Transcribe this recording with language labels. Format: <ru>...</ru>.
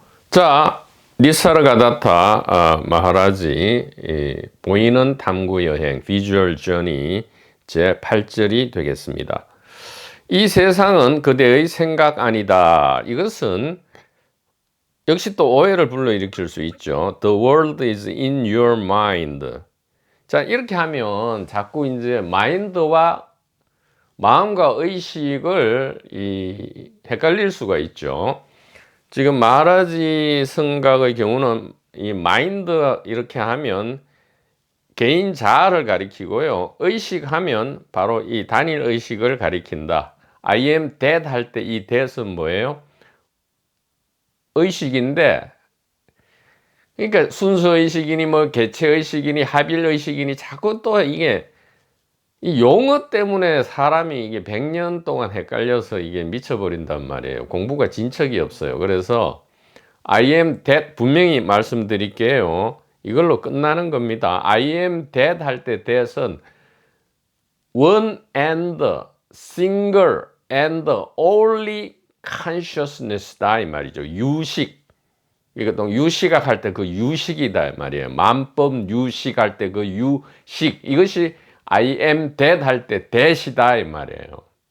<ko>자, 니사르가다타 마하라지 보이는 탐구 여행 비주얼 저니 제 8절이 되겠습니다. 이 세상은 그대의 생각 아니다. 이것은 역시 또 오해를 불러일으킬 수 있죠.</ko> <en>The world is in your mind.</en> <ko>자, 이렇게 하면 자꾸 이제 마인드와 마음과 의식을 헷갈릴 수가 있죠. 지금 마하라지 성각의 경우는 이 마인드 이렇게 하면 개인 자아를 가리키고요. 의식하면 바로 이 단일 의식을 가리킨다.</ko> <en>I am that</en> <ko>할 때 이 that은 뭐예요? 의식인데 그러니까 순수의식이니 뭐 개체의식이니 합일의식이니 자꾸 또 이게 이 용어 때문에 사람이 이게 100년 동안 헷갈려서 이게 미쳐버린단 말이에요. 공부가 진척이 없어요. 그래서</ko> <en>I am that</en> <ko>분명히 말씀드릴게요. 이걸로 끝나는 겁니다.</ko> <en>I am that</en> <ko>할 때</ko> <en>that은 one and single and only consciousness다 이 말이죠.</en> <ko>유식. 이거 유시각 할 때 그 유식이다 이 말이에요. 만법 유식 할 때 그 유식. 이것이</ko> <en>I am that</en> <ko>할 때 that이다 이 말이에요.</ko>